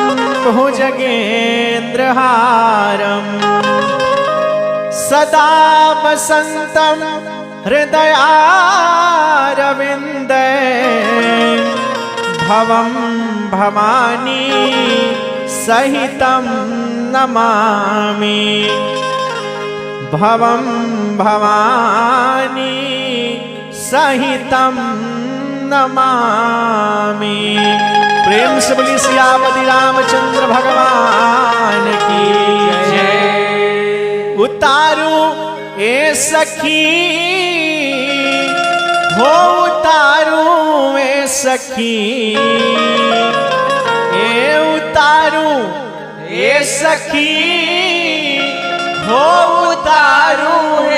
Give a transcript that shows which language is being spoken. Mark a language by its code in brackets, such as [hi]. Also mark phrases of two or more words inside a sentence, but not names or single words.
[sa] भुजगेन्द्रहारम सदा वसंतम हृदयारविंदे भवम भवानी सहितं नमामि भवम भवानी सहितं नमामि। [bho] प्रेम से बोली सियापति रामचंद्र भगवान की जय। उतारू ए सखी हो उतारू ए सखी ए उतारू ए सखी हो उतारू ए